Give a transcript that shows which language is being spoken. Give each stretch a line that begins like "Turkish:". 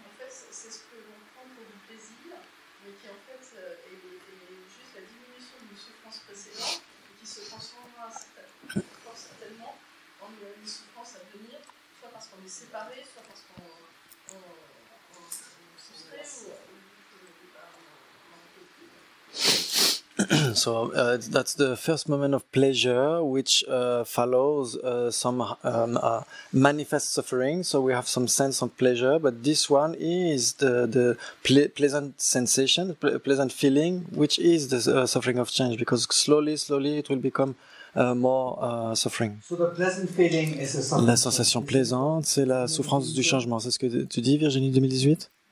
French: C'est ce que l'on prend pour du plaisir, mais qui en fait est juste la diminution d'une souffrance précédente qui se transformera fort certainement en une souffrance à venir, soit parce qu'on est séparé, soit parce qu'on soustrait ou
English: So that's the first moment of pleasure, which follows some manifest suffering. So we have some sense of pleasure, but this one is the pleasant sensation, pleasant feeling, which is the suffering of change, because slowly it will become more suffering. So the pleasant feeling is a suffering.
French: La sensation plaisante, c'est la souffrance du changement. C'est ce que tu dis, Virginie 2018?